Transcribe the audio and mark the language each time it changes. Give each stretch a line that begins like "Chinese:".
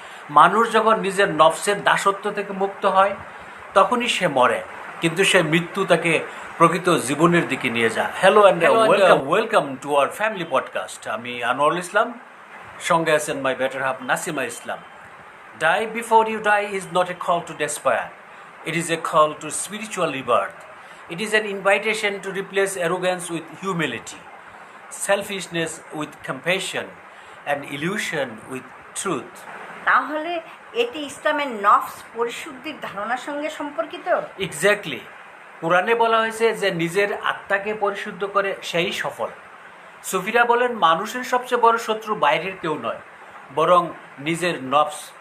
Bangla: মানুষ যখন নিজের নফসের দাসত্ব থেকে মুক্ত হয় তখনই সে মরে, কিন্তু সে মৃত্যু তাকে প্রকৃত জীবনের দিকে নিয়ে যায়।
English: Hello and welcome to our family podcast.
Bangla: আমি আনোয়ারুল ইসলাম, সঙ্গে আছেন
English: my better half
Bangla: Nasima Islam.
English: Die before you die is not a call to despair. It is a call to spiritual rebirth. It is an invitation to replace arrogance with humility, selfishness with compassion, and illusion with truth.
Bangla: তাহলে এটি ইসলামের নফস পরিশুদ্ধির ধারণার সঙ্গে সম্পর্কিত।
English: Exactly.
Bangla: কোরআনে বলা হয়েছে যে নিজের আত্মাকে পরিশুদ্ধ করে সেই সফল। সুফিরা বলেন মানুষের সবচেয়ে বড় শত্রু বাইরের কেউ নয়, বরং নিজের নফস।